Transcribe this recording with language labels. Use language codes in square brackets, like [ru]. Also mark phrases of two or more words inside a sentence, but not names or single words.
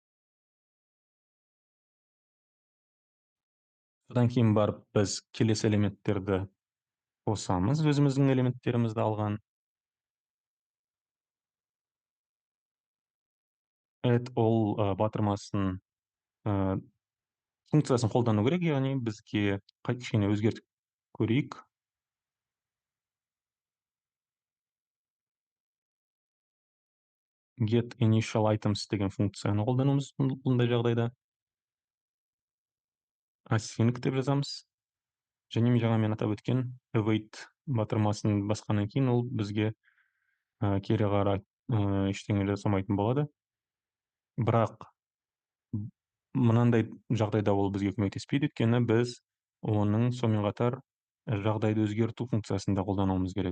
[kk] Содан кейін барып біз келесі элементтерді қосамыз, өзіміздің элементтерімізді алған. Ол батырмасын функциясын қолдану керек, яғни бізге кішкене өзгертіп көрейік. [en] Get initial items [kk] деген функцияны қолдануымыз бұндай жағдайда. Async деп жазамыз. Және жаңа мен атап өткен await батырмасын басқаннан кейін ол бізге кері қарай ештеңе жасамайтын болады. Бірақ мынандай жағдайда ол бізге көмектеспейді, өйткені біз оның сонымен қатар жағдайды өзгерту функциясын да қолдануымыз керек.